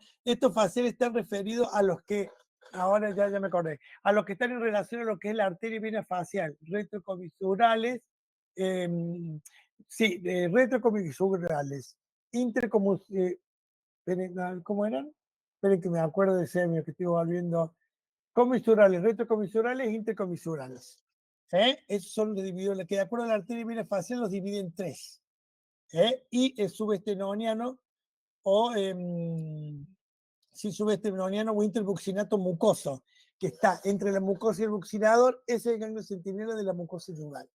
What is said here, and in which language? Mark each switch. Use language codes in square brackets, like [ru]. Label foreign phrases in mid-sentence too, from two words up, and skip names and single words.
[es] Estos faciales están referidos a los que, ahora ya me acordé, a los que están en relación a lo que es la arteria y vena facial, retrocomisurales, retrocomisurales, ¿cómo eran? Esperen que me acuerdo de semio que estoy volviendo. Comisurales, retrocomisurales, intercomisurales. Esos son los divididos, que de acuerdo a la arteria y vena facial los divide en tres. Y el subestenoniano o subestenoniano o interbuccinato mucoso, que está entre la mucosa y el buccinador, es el ganglio centinela de la mucosa yugal.